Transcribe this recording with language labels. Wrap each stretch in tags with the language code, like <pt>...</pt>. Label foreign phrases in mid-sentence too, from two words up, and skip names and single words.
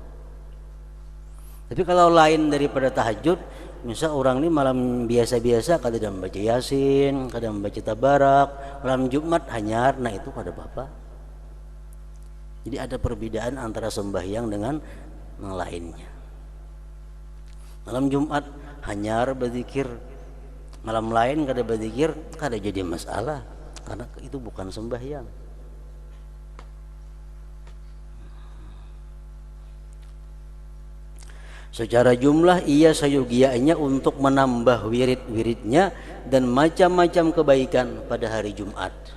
<bjn>Tapi kalau lain daripada tahajud, misal orang ini malam biasa-biasa kada membaca Yasin, kada membaca Tabarak, malam Jumat hanyar, nah itu kada apa-apa.</bjn> <id>Jadi ada perbedaan antara sembahyang dengan yang lainnya.</id> <bjn>Malam Jumat hanyar berzikir, malam lain kada berzikir, kada jadi masalah karena itu bukan sembahyang.</bjn> <id>Secara jumlah ia sayogianya untuk menambah wirid-wiridnya dan macam-macam kebaikan pada hari Jumat.</id>